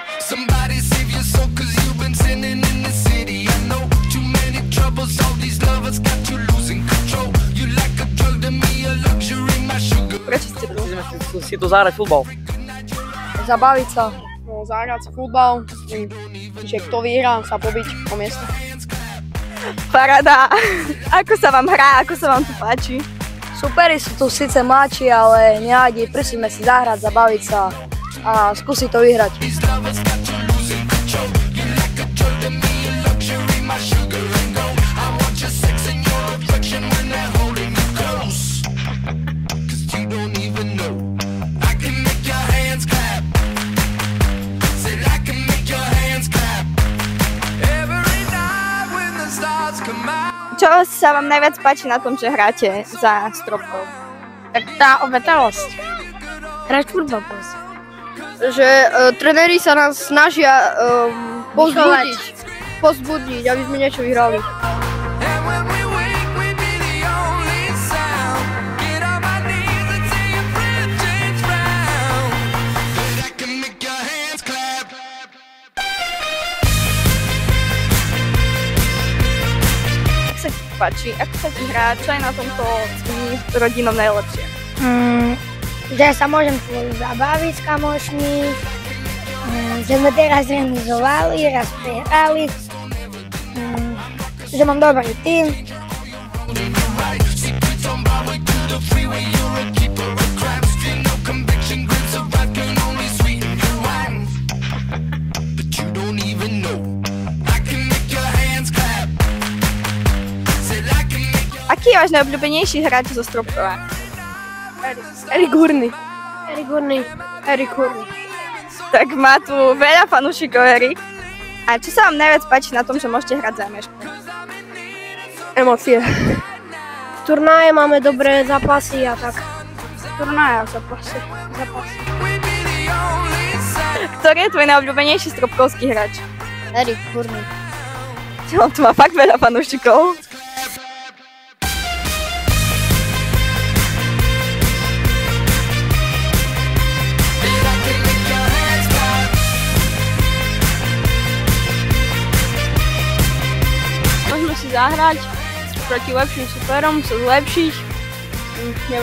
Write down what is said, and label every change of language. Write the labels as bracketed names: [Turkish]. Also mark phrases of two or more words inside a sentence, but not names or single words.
[English] Somebody save your soul, 'cause you've been sinning in the city. I know too many troubles, all these lovers got you losing control. You like a drug to me, a luxury, my sugar. [Slovak] Prečo ste tu? Chceme si tu zahrať futbal. Zabaviť sa, no, zahrať si futbal, že kto vyhrá, sa pobiť po mieste. Paráda. Ako sa vám hrá, ako sa vám tu páči? Superi sú tu síce mladší, ale nevadí, prišli sme si zahrať, zabaviť sa a skúsiť to vyhrať. [English] These lovers got you losing control. You like a drug to me, a luxury, my sugar and gold. I want your sex and your affection when they're holding you close. 'Cause you don't even know. I can make your hands clap. Said I can make your hands clap. Every night when the stars come out. [Slovak] Čo sa vám najviac páči na tom, že hráte za stropkou? Tak tá obetalosť. Hrať futbal proste. Že trenéri sa nás snažia pozbudiť, aby sme niečo vyhrali. [English] And when we wake, we be the only sound. Get on my knees and say your friend change round. But I can make your hands clap. [Slovak] Ako sa ti páči? Ako sa ti hrá? Čo je na tomto s tými rodinou najlepšie? Že sa môžem zabaviť s kamošmi, že sme teraz remizovali, raz prehrali, že mám dobrý tým. [English] Secrets on my way to the freeway. You're a keeper of crabs. No conviction, grips of wrath can only sweeten your wine. But you don't even know. I can make your hands clap. Said I can make your [Slovak] Aký je váš najobľúbenejší hráč zo Stropkova? Erik Hurny. Tak má tu veľa fanúšikov, Erik. A čo sa vám najviac páči na tom, že môžete hrať za Meško? Emócie. Turnaje máme dobré zápasy a tak. Turnaja, zápasy. [English] we be the only sound. [Slovak] Ktorý je tvoj najobľúbenejší stropkovský hráč? Erik Hurny. On tu má fakt veľa fanúšikov. Môžeme si zahrať proti lepším superom, sa zlepšiť.